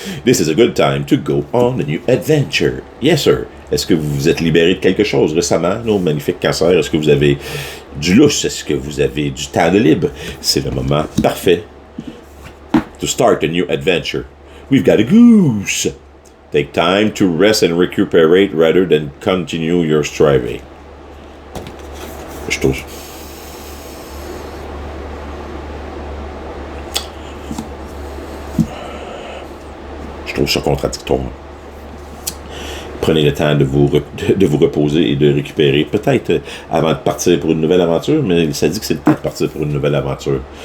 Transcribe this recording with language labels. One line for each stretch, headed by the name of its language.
English: This is a good time to go on a new adventure. Yes, sir.
French: Est-ce que vous vous êtes libéré de quelque chose récemment, nos magnifiques cancers? Est-ce que vous avez du lousse? Est-ce que vous avez du temps de libre? C'est le moment parfait
English: to start a new adventure. We've got a goose. Take time to rest and recuperate rather than continue your striving.
French: Je trouve ça contradictoire. Prenez le temps de vous reposer et de récupérer, peut-être avant de partir pour une nouvelle aventure, mais ça dit que c'est le temps de partir pour une nouvelle aventure.